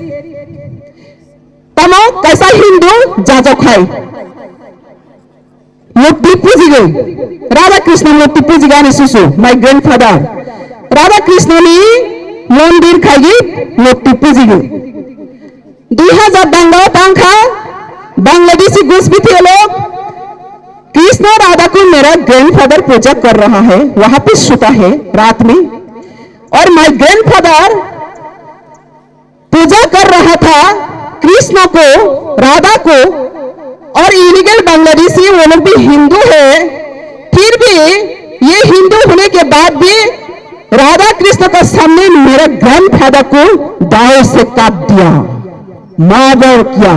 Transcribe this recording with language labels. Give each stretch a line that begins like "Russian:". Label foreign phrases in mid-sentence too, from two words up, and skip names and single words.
Kok Borok: tamo kaisa Hindu jajo khai mukti pujiga Radha Krishna mukti pujiga ani sisu
English: my grandfather
Kok Borok: Radha Krishna ni mondir khai mukti pujiga 2000 dangao tangkha
Hindi: बांग्लादेशी घुसपैठिए लोग कृष्ण राधा को मेरा ग्रैंडफादर पूजा कर रहा है, वहां पे सोता है रात में, और
English: my grandfather
Hindi: पूजा कर रहा था कृष्ण को राधा को, और इलीगल बांग्लादेशी वो लोग भी हिंदू है, फिर भी ये हिंदू होने के बाद भी राधा कृष्ण का सामने मेरा ग्रैंडफादर को दाव से काट दिया, मर्डर किया।